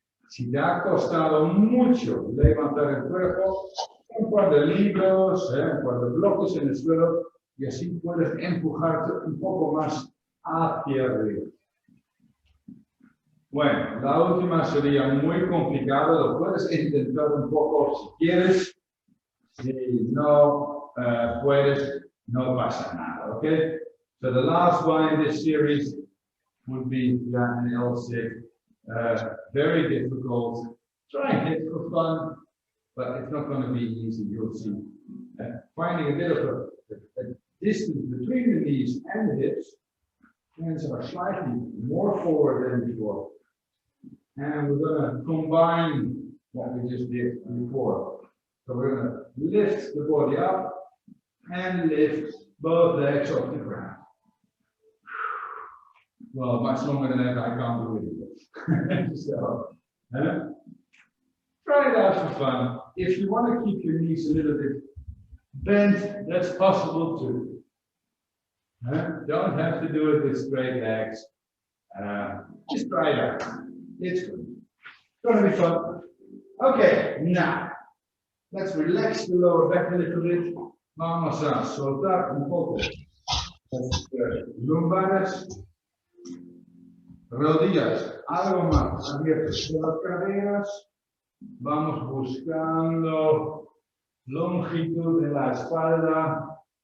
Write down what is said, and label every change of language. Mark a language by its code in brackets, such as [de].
[es] Si te ha costado mucho levantar el cuerpo, un par de libros, un par de bloques en el suelo, y así puedes empujarte un poco más hacia arriba. Bueno, la última sería muy complicada, lo puedes intentar un poco si quieres. Si no puedes, no pasa nada, okay? [en] So the last one in this series would be an L6. Very difficult. Try it for fun, but it's not going to be easy, you'll see. Finding a bit of a distance between the knees and the hips. Hands are slightly more forward than before. And we're going to combine what we just did before. So we're going to lift the body up and lift both legs off the ground. Well, much longer than that, I can't do it. So, try it out for fun. If you want to keep your knees a little bit bent, that's possible too. Don't have to do it with straight legs. Just try it out. It's good. It's going to be fun. Okay, now let's relax the lower back a little bit. [es] Vamos a soltar un poco las lumbares, rodillas algo más abiertas que las caderas. Vamos buscando longitud de la espalda.